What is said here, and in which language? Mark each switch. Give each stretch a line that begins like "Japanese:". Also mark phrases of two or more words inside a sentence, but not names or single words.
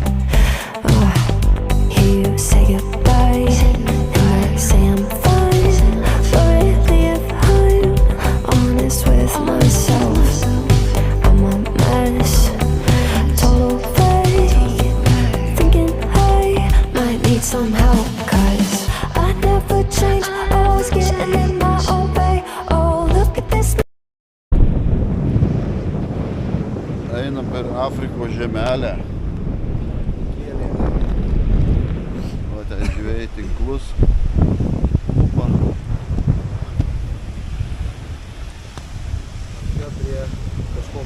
English: Hear you say goodbye, and I say I'm fine, but really if I'm honest with myself, I'm a mess. Total fake, thinking I might need some help, 'cause I never change, always getting in my own way. Oh, look at this.
Lithuanian: Einam per Afrikos žemelę. O ten žvejai tinklus. Opa. Čia prie kažkokio